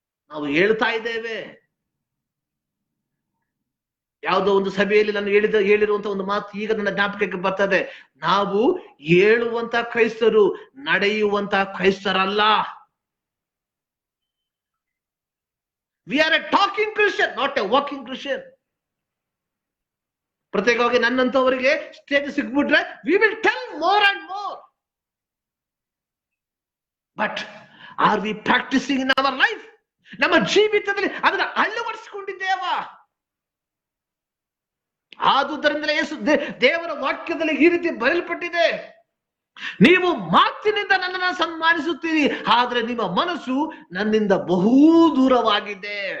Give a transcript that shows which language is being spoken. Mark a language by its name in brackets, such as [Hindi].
[Kannada] ನಾವು ಹೇಳ್ತಾ ಇದ್ದೇವೆ. ಯಾವುದೋ ಒಂದು ಸಭೆಯಲ್ಲಿ ನಾನು ಹೇಳಿರುವಂತ ಒಂದು ಮಾತು ಈಗ ನನ್ನ ಜ್ಞಾಪಕಕ್ಕೆ ಬರ್ತದೆ. ನಾವು ಹೇಳುವಂತ ಕ್ರೈಸ್ತರು, ನಡೆಯುವಂತ ಕ್ರೈಸ್ತರಲ್ಲ. [English] We are a talking Christian, not a walking Christian. [Kannada] ಪ್ರತ್ಯೇಕವಾಗಿ ನನ್ನಂತವರಿಗೆ stage ಸಿಗ್ಬಿಟ್ರೆ [English] we will tell more and more. But are we practicing in our life? [Kannada] ನಮ್ಮ ಜೀವಿತದಲ್ಲಿ ಅದನ್ನ ಅಳವಡಿಸಿಕೊಂಡಿದ್ದೇವಾ? ಆದುದರಿಂದಲೇ ಯೇಸು ದೇವರ ವಾಕ್ಯದಲ್ಲಿ ಈ ರೀತಿ ಬರೆಯಲ್ಪಟ್ಟಿದೆ, ನೀವು ಮಾತಿನಿಂದ ನನ್ನನ್ನು ಸನ್ಮಾನಿಸುತ್ತೀರಿ, ಆದ್ರೆ ನಿಮ್ಮ ಮನಸ್ಸು ನನ್ನಿಂದ ಬಹು ದೂರವಾಗಿದೆ.